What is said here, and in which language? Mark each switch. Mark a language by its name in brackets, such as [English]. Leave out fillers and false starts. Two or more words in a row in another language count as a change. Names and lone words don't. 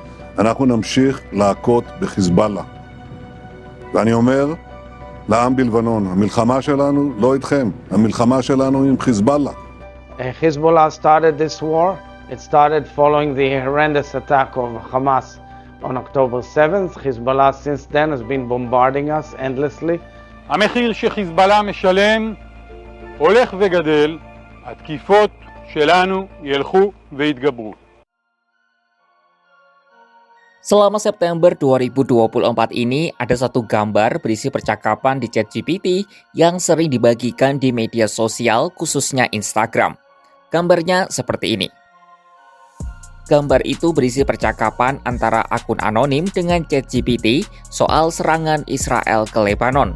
[Hebrew] אנחנו נמשיך להכות בחיזבאללה. ואני אומר לעם בלבנון, המלחמה שלנו לא איתכם, המלחמה שלנו עם חיזבאללה. [English] Hezbollah started this war. It started following the horrendous attack of Hamas on October 7th. Hezbollah since then has been bombarding us endlessly. המחיר שחיזבאללה משלם הולך וגדל, התקיפות שלנו ילכו ויתגברו. [Indonesian] Selama September 2024 ini, ada satu gambar berisi percakapan di ChatGPT yang sering dibagikan di media sosial, khususnya Instagram. Gambarnya seperti ini. Gambar itu berisi percakapan antara akun anonim dengan ChatGPT soal serangan Israel ke Lebanon.